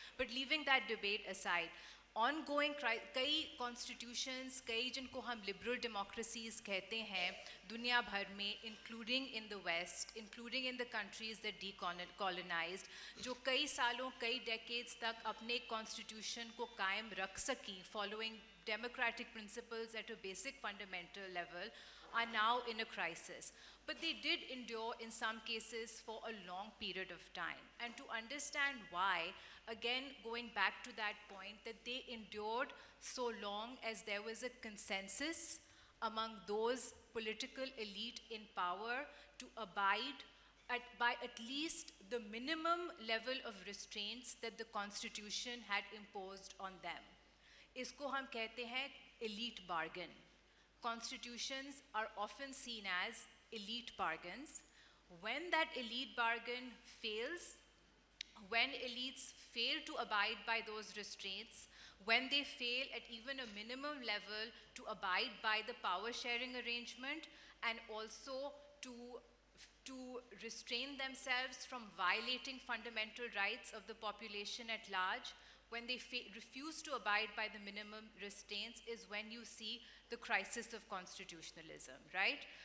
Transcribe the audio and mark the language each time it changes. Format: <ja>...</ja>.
<en>but leaving that debate aside, ongoing کئی constitutions,</en> <ur>کئی جن کو ہم لبرل ڈیموکریسیز کہتے ہیں دنیا بھر میں،</ur> <en>including in the west, including in the countries that decolonized,</en> <ur>جو کئی سالوں، کئی ڈیکیڈز تک اپنے کانسٹیٹیوشن کو قائم رکھ سکیں</ur> <en>Following democratic principles at a basic fundamental level, are now in a crisis. But they did endure in some cases for a long period of time. And to understand why, again going back to that point, that they endured so long as there was a consensus among those political elite in power to abide by at least the minimum level of restraints that the Constitution had imposed on them.</en> <ur>اس کو ہم کہتے ہیں</ur> <en>elite bargain. Constitutions are often seen as elite bargains. When that elite bargain fails, when elites fail to abide by those restraints, when they fail at even a minimum level to abide by the power sharing arrangement, and also to restrain themselves from violating fundamental rights of the population at large, when they refuse to abide by the minimum restraints, is when you see the crisis of constitutionalism, right?</en>